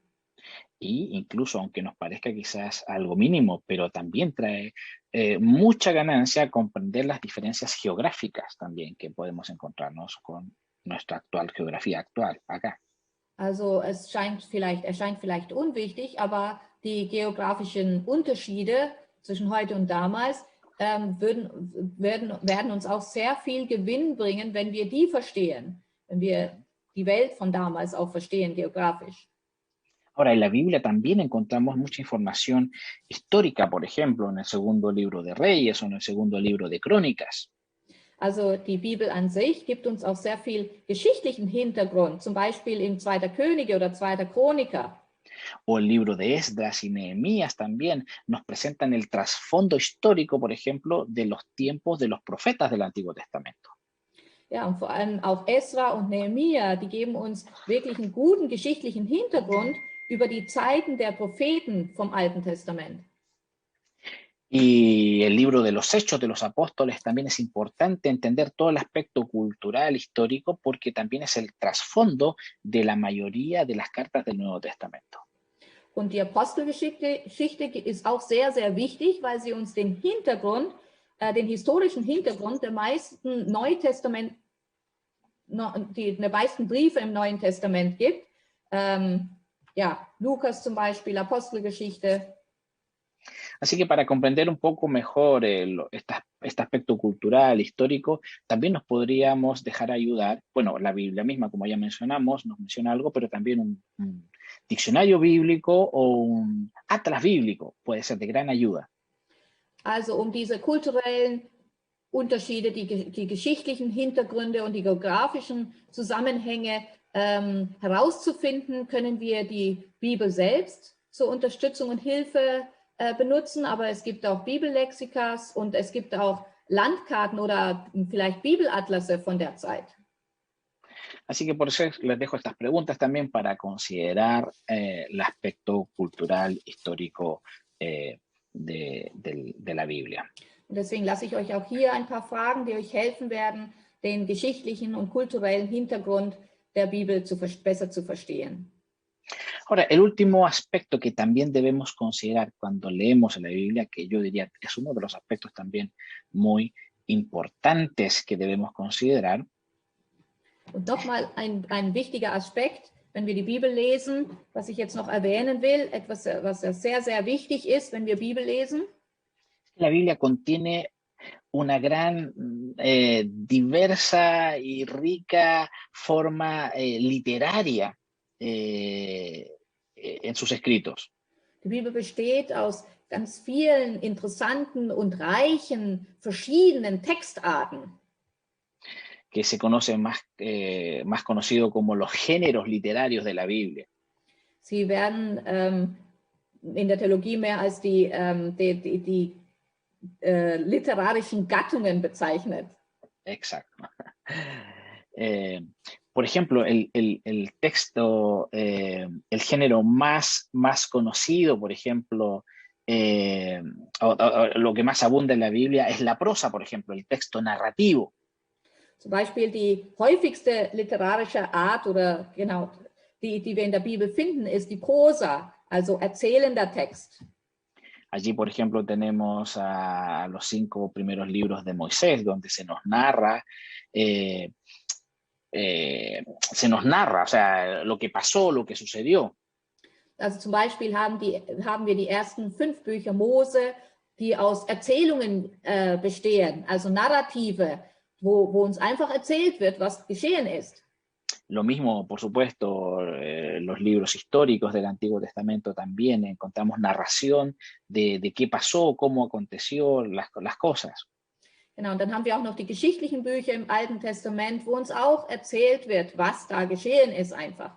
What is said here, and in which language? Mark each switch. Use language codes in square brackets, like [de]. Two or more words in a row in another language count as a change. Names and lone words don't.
[es] Y incluso, aunque nos parezca quizás algo mínimo, pero también trae mucha ganancia comprender las diferencias geográficas también que podemos encontrarnos con nuestra actual geografía actual acá. [de] Also es erscheint vielleicht unwichtig, aber die geografischen Unterschiede zwischen heute und damals werden uns auch sehr viel Gewinn bringen, wenn wir die verstehen, wenn wir die Welt von damals auch verstehen, geografisch. [es] Ahora, en la Biblia también encontramos mucha información histórica, por ejemplo, en el segundo libro de Reyes o en el segundo libro de Crónicas. [de] Also die Bibel an sich gibt uns auch sehr viel geschichtlichen Hintergrund, zum Beispiel in 2. Könige oder 2. Chroniker. [es] O el libro de Esdras y Nehemías también nos presentan el trasfondo histórico, por ejemplo, de los tiempos de los profetas del Antiguo Testamento. [de] Ja, und vor allem auch Esra und Nehemia, die geben uns wirklich einen guten geschichtlichen Hintergrund über die Zeiten der Propheten vom Alten Testament. [es] Y el libro de los Hechos de los Apóstoles también es importante entender todo el aspecto cultural, histórico, porque también es el trasfondo de la mayoría de las cartas del Nuevo Testamento. [de] Und die Apostelgeschichte ist auch sehr, sehr wichtig, weil sie uns den Hintergrund, den historischen Hintergrund der meisten der meisten Briefe im Neuen Testament gibt. Ja, Lukas zum Beispiel, Apostelgeschichte. [es] Así que para comprender un poco mejor este aspecto cultural, histórico, también nos podríamos dejar ayudar, bueno, la Biblia misma, como ya mencionamos, nos menciona algo, pero también un diccionario bíblico o un atlas bíblico puede ser de gran ayuda. [de] Also um diese kulturellen Unterschiede, die geschichtlichen Hintergründe und die geografischen Zusammenhänge herauszufinden, können wir die Bibel selbst zur Unterstützung und Hilfe benutzen, aber es gibt auch Bibellexikas und es gibt auch Landkarten oder vielleicht Bibelatlasse von der Zeit. [es] Así que por eso les dejo estas preguntas también para considerar el aspecto cultural, histórico de la Biblia. [de] Und deswegen lasse ich euch auch hier ein paar Fragen, die euch helfen werden, den geschichtlichen und kulturellen Hintergrund der Bibel besser zu verstehen. [es] Ahora, el último aspecto que también debemos considerar cuando leemos la Biblia, que yo diría es uno de los aspectos también muy importantes que debemos considerar. [de] Und nochmal ein wichtiger Aspekt, wenn wir die Bibel lesen, was ich jetzt noch erwähnen will, etwas, was sehr, sehr wichtig ist, wenn wir Bibel lesen. [es] La Biblia contiene una gran, diversa y rica forma literaria en sus escritos. [de] Die Bibel besteht aus ganz vielen interessanten und reichen verschiedenen Textarten. [es] Que se conoce más conocido como los géneros literarios de la Biblia. [de] Sie werden in der Theologie mehr als die literarischen Gattungen bezeichnet. [es] Exacto. Por ejemplo, el texto, el género más conocido, por ejemplo, lo que más abunda en la Biblia es la prosa, por ejemplo, el texto narrativo. [de] Zum Beispiel die häufigste literarische Art oder genau, die wir in der Bibel finden, ist die Prosa, also erzählender Text. [es] Allí, por ejemplo, tenemos a los 5 primeros libros de Moisés, donde se nos narra, o sea, lo que pasó, lo que sucedió. [de] Also zum Beispiel haben wir die ersten 5 Bücher Mose, die aus Erzählungen bestehen, also Narrative, wo uns einfach erzählt wird, was geschehen ist. [es] Lo mismo, por supuesto, los libros históricos del Antiguo Testamento también encontramos narración de qué pasó, cómo aconteció las cosas. [de] Genau, und dann haben wir auch noch die geschichtlichen Bücher im Alten Testament, wo uns auch erzählt wird, was da geschehen ist einfach.